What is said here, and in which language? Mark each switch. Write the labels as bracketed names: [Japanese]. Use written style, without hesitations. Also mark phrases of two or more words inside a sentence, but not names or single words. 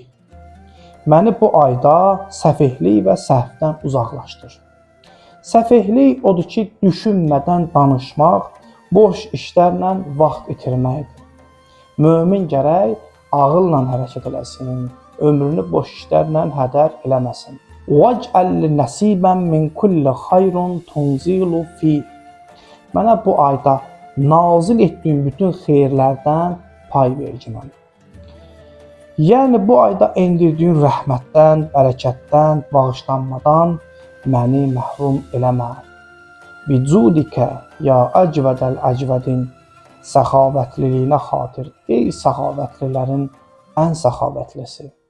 [Azerbaijani] Məni bu ayda səfehlik və səhvdən uzaqlaşdır. Səfehlik odur ki, düşünmədən danışmaq, boş işlərlə vaxt itirməkdir. Mömin gərək ağılla hərəkət eləsin, ömrünü boş işlərlə hədər eləməsin. [Arabic] وَاجْعَلْ نَصِيبًا مِنْ كُلِّ خَيْرٍ تُنْزِلُ فِيهِ. [Azerbaijani] Mənə bu ayda nazil etdiyim bütün xeyirlərdən pay verici mənə. Yəni bu ayda endirdiyin rəhmətdən, bərəkətdən, bağışlanmadan məni məhrum eləmə. [Arabic] بجودك يا أجود الأجودين, [Azerbaijani] səxavətliliyinə xatir, ey səxavətlilərin ən səxavətlisi.